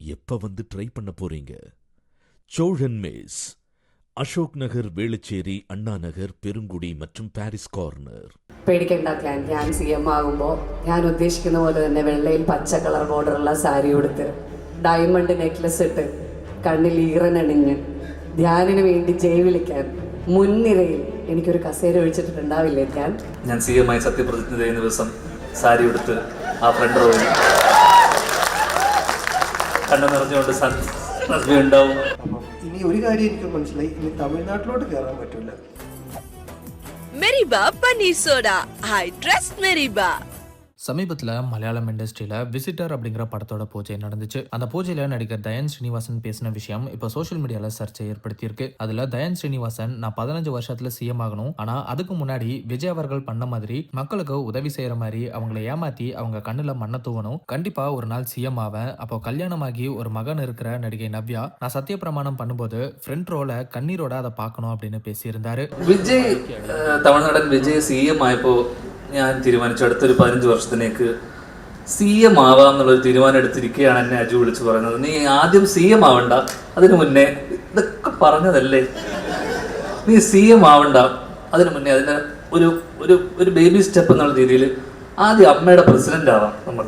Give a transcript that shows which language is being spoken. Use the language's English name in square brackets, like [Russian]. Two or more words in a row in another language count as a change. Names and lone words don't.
[Tamil] எப்ப வந்து ட்ரை பண்ண போறீங்க? சோழன் மேஸ், [Malayalam] അശോക് നഗർ, വേളച്ചേരി, അണ്ണാ നഗർ, പെരുങ്കുടി மற்றும் പാരിസ് കോർണർ. പേടിക്കേണ്ട ക്ലാൻ, ഞാൻ CM ആകുമ്പോൾ ഞാൻ ഉദ്ദേശിക്കുന്ന പോലെ തന്നെ വെള്ളയിൽ പച്ച കളർ ബോർഡറുള്ള സാരി ഉടുത്ത് [English] diamond necklace [Malayalam] ഇട്ട് കണ്ണിൽ ഈറനണിഞ്ഞ് ധ്യാനിന് വേണ്ടി ജയ് വിളിക്കാൻ മുൻനിരയിൽ എനിക്കൊരു കസേര ഒഴിച്ചിട്ടുണ്ടാവില്ലേ ധ്യാൻ? ഞാൻ CM ആയി സത്യപ്രതിജ്ഞ ചെയ്യുന്ന ദിവസം സാരി ഉടുത്ത് ആ [English] front row [Malayalam] കണ്ണു നിറഞ്ഞുകൊണ്ട് ഉണ്ടാവും. ഇനി ഒരു കാര്യം എനിക്ക് മനസ്സിലായി, ഇനി തമിഴ്നാട്ടിലോട്ട് കയറാൻ പറ്റൂല. മെരിബ പനീർ സോഡ, [English] I trust [Malayalam] മെരിബ. [Tamil] சமீபத்தில் மலையாளம் இண்டஸ்ட்ரியில் விசிட்டர் அப்படிங்கிற படத்தோட பூஜை நடந்துச்சு. அந்த பூஜையில் நடிகர் தயான் ஸ்ரீனிவாசன் பேசின விஷயம் இப்போ [English] social media [Tamil] சர்ச்சை ஏற்படுத்தியிருக்கு. அதில் தயான் ஸ்ரீனிவாசன், நான் 15 வருஷத்துல CM ஆகணும், ஆனால் அதுக்கு முன்னாடி விஜய் அவர்கள் பண்ண மாதிரி மக்களுக்கு உதவி செய்யற மாதிரி அவங்களை ஏமாத்தி அவங்க கண்ணில் மண்ணை தூவணும், கண்டிப்பா ஒரு நாள் CM ஆவேன். அப்போ கல்யாணமாகி ஒரு மகன் இருக்கிற நடிகை நவ்யா, நான் சத்திய பிரமாணம் பண்ணும்போது [English] front row [Tamil] கண்ணீரோட அதை பார்க்கணும் அப்படின்னு பேசியிருந்தாரு. [Malayalam] വിജയ്, തമിഴ്നാടൻ വിജയ് CM ആയപ്പോൾ ഞാൻ തീരുമാനിച്ചു അടുത്തൊരു 15 വർഷത്തിലേക്ക് CM ആവാം എന്നുള്ളൊരു തീരുമാനം എടുത്തിരിക്കുകയാണ്. എന്നെ അജു വിളിച്ച് പറയുന്നത്, നീ ആദ്യം CM ആവണ്ട, അതിനു മുന്നേ ഇതൊക്കെ പറഞ്ഞതല്ലേ, നീ CM ആവണ്ട, അതിനു മുന്നേ അതിന് ഒരു ഒരു ഒരു [English] baby step [Malayalam] എന്നുള്ള രീതിയിൽ ആദ്യം അമ്മയുടെ പ്രസിഡന്റ് ആവാം നമുക്ക്.